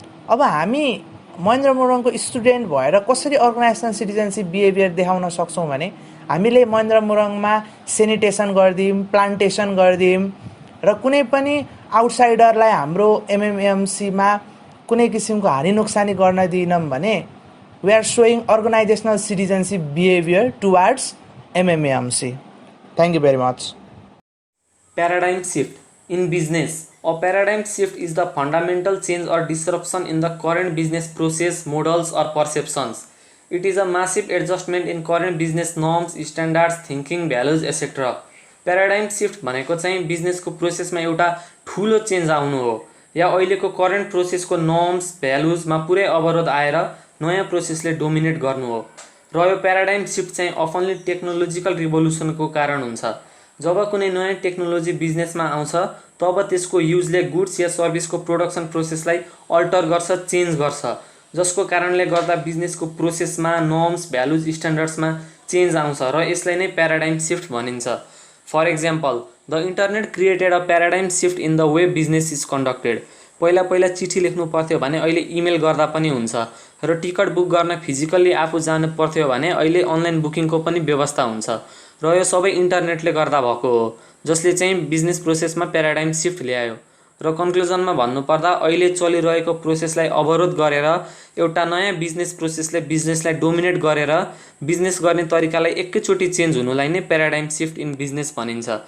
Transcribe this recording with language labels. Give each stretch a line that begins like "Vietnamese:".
Nepali: अब हामी महेन्द्र मोरङको स्टुडेन्ट भएर कसरी अर्गनाइजेसनल सिटिजनशिप बिहेभियर देखाउन सक्छौँ भने हामीले महेन्द्र मोरङमा सेनिटेसन गरिदियौँ, प्लान्टेसन गरिदियौँ र कुनै पनि आउटसाइडरलाई हाम्रो एमएमएमसीमा कुनै किसिमको हानि नोक्सानी गर्न दिएनौँ भने
English: We are showing organisational citizenship behaviour towards MMMC. Thank you very much. Paradigm shift. In business, a paradigm shift is the fundamental change or disruption in the current business process, models or perceptions. It is a massive adjustment in current business norms, standards, thinking, values, etc.
Nepali: Paradigm shift भनेको चाहिँ बिजनेसको प्रोसेसमा एउटा ठुलो change आउनु हो या अहिलेको current प्रोसेसको norms, भ्यालुजमा पुरै अवरोध आएर नयाँ प्रोसेसले डोमिनेट गर्नु हो र यो प्याराडाइम शिफ्ट चाहिँ अफनली टेक्नोलोजिकल रिभोल्युसनको कारण हुन्छ। जब कुनै नयाँ टेक्नोलोजी बिजनेसमा आउँछ तब त्यसको युजले गुड्स या सर्भिसको प्रोडक्सन प्रोसेसलाई अल्टर गर्छ, चेन्ज गर्छ, जसको कारणले गर्दा बिजनेसको प्रोसेसमा नर्म्स, भ्यालुज, स्ट्यान्डर्ड्समा चेन्ज आउँछ र यसलाई नै प्याराडाइम शिफ्ट भनिन्छ।
English: For example, the internet created a paradigm shift in the way business is conducted.
Nepali: पहिला चिठी लेख्नु पर्थ्यो भने अहिले इमेल गर्दा पनि हुन्छ, र टिकट बुक गर्न फिजिकल्ली आफू जानु पर्थ्यो भने अहिले अनलाइन बुकिङको पनि व्यवस्था हुन्छ, र यो सबै इन्टरनेटले गर्दा भएको हो, जसले चाहिँ बिजनेस प्रोसेसमा प्याराडाइम शिफ्ट ल्यायो। र कन्क्लुजनमा भन्नुपर्दा अहिले चलिरहेको प्रोसेसलाई अवरोध गरेर एउटा नयाँ बिजनेस प्रोसेसले बिजनेसलाई डोमिनेट गरेर बिजनेस गर्ने तरिकालाई एकैचोटि चेन्ज हुनुलाई नै प्याराडाइम शिफ्ट इन बिजनेस भनिन्छ।